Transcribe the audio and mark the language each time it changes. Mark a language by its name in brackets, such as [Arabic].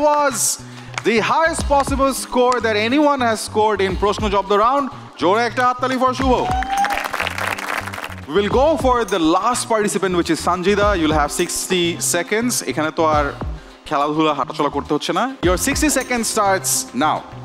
[English] was the highest possible score that anyone has scored in Proshno Job the Round. [Bangla] Jore ekta hattali [English] for Shubho. We will go for the last participant, which is Sanjida. You'll have 60 seconds. [Bangla] এখানে তো আর খেলাধুলা হাঁটাচলা করতে হচ্ছে না। [English] Your 60 seconds starts now.